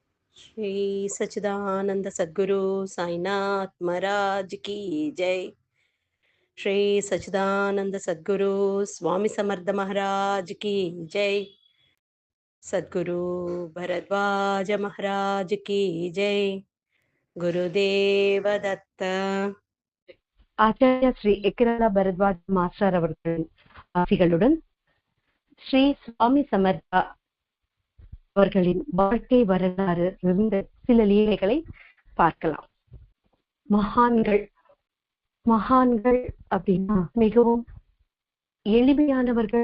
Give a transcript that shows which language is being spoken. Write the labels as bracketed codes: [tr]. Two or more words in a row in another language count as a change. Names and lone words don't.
[hi] श्री सच्चिदानंद सद्गुरु साईनाथ महाराज की जय। श्री सच्चिदानंद सद्गुरु स्वामी समर्थ महाराज की जय। सद्गुरु भरद्वाज महाराज की जय। गुरुदेव दत्त। [ta] ஆச்சாரியா ஸ்ரீ எக்கிராலா பரத்வாஜ் மாஸ்டர் அவர்களின் ஆசிகளுடன் ஸ்ரீ சுவாமி சமர்த்தா அவர்களின் வாழ்க்கை வரலாறு இருந்த சில லீலைகளை பார்க்கலாம். மகான்கள் மகான்கள் அப்படின்னா மிகவும் எளிமையானவர்கள்.